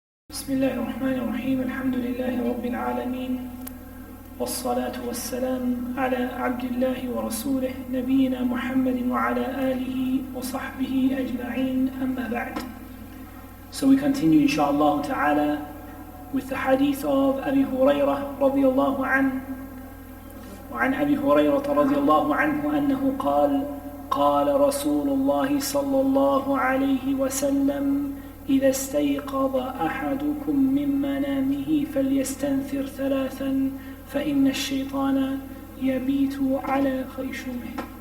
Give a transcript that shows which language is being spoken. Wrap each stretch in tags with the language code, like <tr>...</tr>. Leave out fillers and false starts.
<ar>بسم الله الرحمن الرحيم الحمد لله رب العالمين والصلاة والسلام على عبد الله ورسوله نبينا محمد وعلى آله وصحبه أجمعين أما بعد.</ar> <en>So we continue inshaAllah ta'ala with the hadith of Abi Hurairah رضي الله عنه.</en> <ar>وعن أبي هريرة رضي الله عنه أنه قال رسول الله صلى الله عليه وسلم إذا استيقظ أحدكم من منامه فليستنثر ثلاثا فإن الشيطان يبيت على خيشومه.</ar>